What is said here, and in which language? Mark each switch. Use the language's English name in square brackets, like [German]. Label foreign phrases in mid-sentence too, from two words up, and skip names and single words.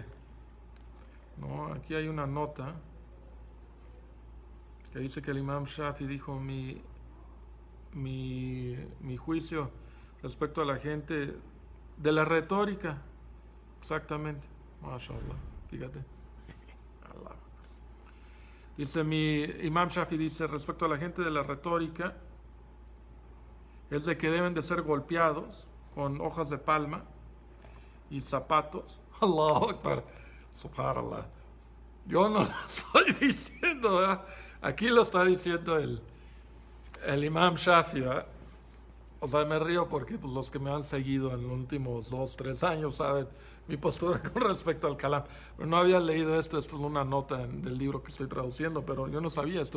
[Spanish] No, aquí hay una nota que dice que el Imam Shafi dijo: mi juicio respecto a la gente de la retórica, exactamente, mashallah, fíjate. Allah. Dice, mi Imam Shafi dice respecto a la gente de la retórica, es de que deben de ser golpeados con hojas de palma y zapatos. [Arabic] الله أكبر، سبحان الله. [Spanish] Yo no lo estoy diciendo, ¿verdad? Aquí lo está diciendo el Imam Shafi, ¿verdad? O sea, me río porque pues, los que me han seguido en los últimos 2-3 años saben mi postura con respecto al kalam. Pero no había leído esto es una nota del libro que estoy traduciendo, pero yo no sabía esto.